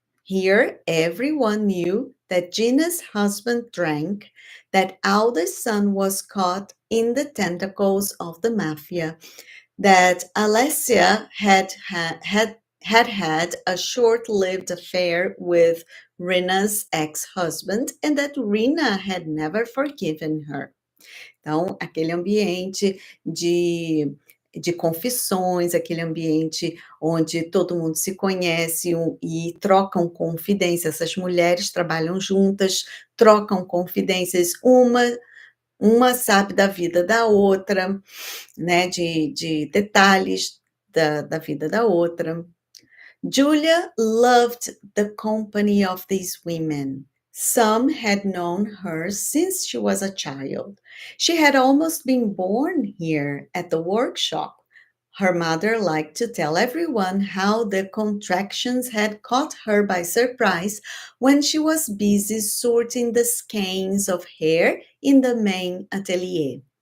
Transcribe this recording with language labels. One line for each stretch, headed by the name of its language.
English: Here, everyone knew that Gina's husband drank, that Alda's son was caught in the tentacles of the mafia, that Alessia had a short-lived affair with Rena's ex-husband, and that Rena had never forgiven her.
Portuguese: Então, aquele ambiente de confissões, aquele ambiente onde todo mundo se conhece e trocam confidências. Essas mulheres trabalham juntas, trocam confidências, uma sabe da vida da outra, né, de detalhes da vida da outra.
English: Julia loved the company of these women. Some had known her since she was a child. She had almost been born here at the workshop. Her mother liked to tell everyone how the contractions had caught her by surprise when she was busy sorting the skeins of hair in the main atelier.